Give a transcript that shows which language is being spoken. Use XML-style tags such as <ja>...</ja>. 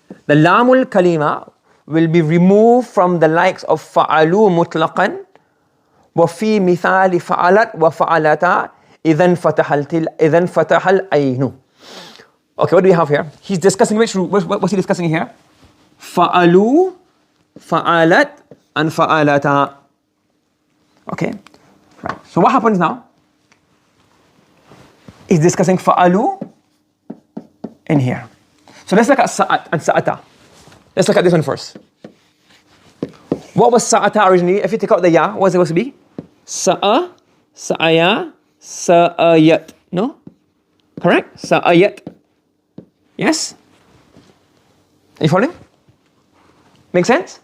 <en>The lamul kalima will be removed from the likes of</en> <ar>فَعَلُوا مُطْلَقًا وَفِي مِثَالِ فَعَلَتْ وَفَعَلَتَا إِذَنْ فَتَحَ الْأَيْنُ.</ar> <en>Okay, what do we have here? He's discussing what's he discussing here?</en> <ar>فَعَلُوا, فَعَلَتْ, and فَعَلَتَا.</ar> <en>Okay. Right. So what happens now? He's discussing fa'alu in here. So let's look at sa'at and sa'ata. Let's look at this one first. What was sa'ata originally? If you take out the ya, what's it supposed to be? Sa'a, sa'aya, sa'ayat. No? Correct? Sa'ayat. Yes? Are you following? Make sense?</en>